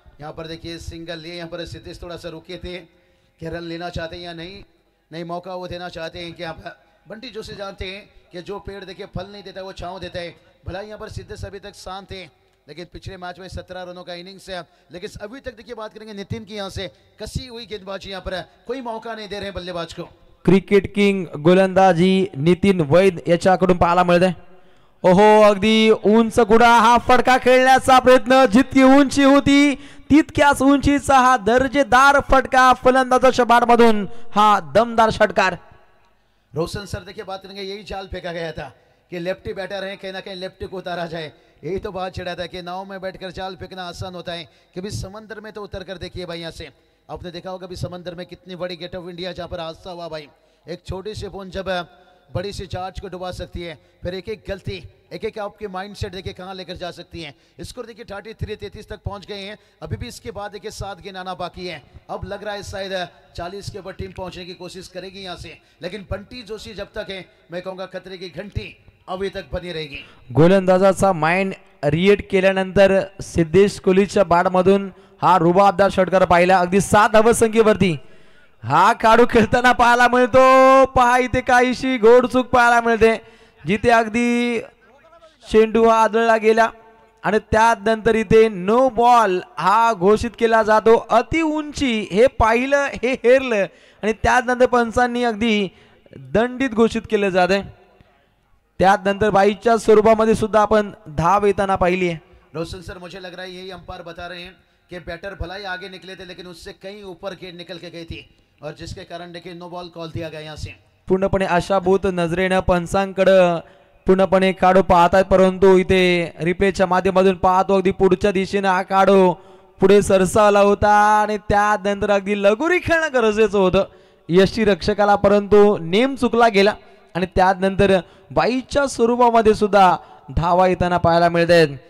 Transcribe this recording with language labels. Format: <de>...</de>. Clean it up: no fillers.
<hi>यहाँ पर देखिए सिंगल लिए, यहाँ पर सिद्धेश थोड़ा सा रुके थे कि रन लेना चाहते हैं या नहीं मौका वो देना चाहते हैं. कि आप बंटी जोशी जानते हैं कि जो पेड़ देखिए फल नहीं देता है वो छांव देता है. भला यहाँ पर सिद्धेश अभी तक शांत है, लेकिन पिछले मैच में 17 रनों का इनिंग्स है, लेकिन अभी तक देखिए बात करेंगे नितिन की, यहाँ से कसी हुई गेंदबाजी, यहाँ पर कोई मौका नहीं दे रहे बल्लेबाज को.</hi> <mr>क्रिकेट किंग गोलंदाजी नितीन वैद याच्याकडून पाहायला मिळते. ओहो, अगदी उंच गुडा हा फटका खेळण्याचा प्रयत्न, जितकी उंची होती तितक्याच उंचीचा हा दर्जेदार फटका फलंदाजाच्या बॅटमधून, हा दमदार षटकार.</mr> <hi>रोशन सर देखिए बात करेंगे, यही जाल फेंका गया था कि लेफ्टी बैटर है, कहीं ना कहीं लेफ्टी को उतारा जाए. यही तो बात छिड़ा था कि नाव में बैठकर जाल फेंकना आसान होता है, कि भी समंदर में तो उतर कर देखिए भाई. यहाँ से आपने देखा होगा भी समंदर में कितनी बड़ी गेट ऑफ इंडिया जहाँ पर हादसा हुआ भाई. एक छोटी सी बूंद जब बड़ी सी चार्ज को डुबा सकती है, फिर एक एक गलती, एक एक आपके माइंडसेट देखिए कहाँ लेकर जा सकती है. स्कोर देखिए 33 तक पहुंच गए हैं. अभी भी इसके बाद देखिए 7 गेंद आना बाकी है. अब लग रहा है शायद 40 के ऊपर टीम पहुंचने की कोशिश करेगी यहाँ से, लेकिन बंटी जोशी जब तक है, मैं कहूँगा खतरे की घंटी अभी तक बनी रहेगी.</hi> <mr>गोलंदाजाचा माइंड रिएक्ट केल्यानंतर सिद्धेश कोहलीच्या बॅटमधून हा रुबाबदार षटकार पाहिला. अगदी 7 धावसंख्येवरती हा खेळाडू खेळताना पाहायला मिळतो. पहा इथे काहीशी घोडचूक पाहायला मिळते, जिथे अगदी चेंडू हा आदळला गेला आणि त्यानंतर इथे नो बॉल हा घोषित केला जातो. अति उंची हे पाहिलं, हे हेरलं आणि त्यानंतर पंचांनी अगदी दंडित घोषित केले जाते. त्यानंतर बाईच्या स्वरूपामध्ये सुद्धा आपण धाव येताना पाहिली आहे.</mr> <hi>रोशन सर, मुझे लग रहा है यही अंपायर बता रहे हैं कि बैटर भला ही आगे निकले थे, लेकिन उससे कहीं ऊपर गेंद निकल के गई थी, और जिसके कारण देखिए नो बॉल कॉल दिया गया यहाँ से.</hi> <mr>पूर्णपणे आशाभूत नजरेनं पंचांकडे पूर्णपणे काढू पाहत आहेत, परंतु इथे रिप्लेच्या माध्यमातून पाहतो अगदी पुढच्या दिशेने हा काढू पुढे सरसावला होता आणि त्यानंतर अगदी लगोरी खेळणं गरजेचं होतं यष्टी रक्षकाला, परंतु नेम चुकला गेला आणि त्यानंतर बाईच्या स्वरूपामध्ये सुद्धा धावा येताना पाहायला मिळत आहेत.</mr>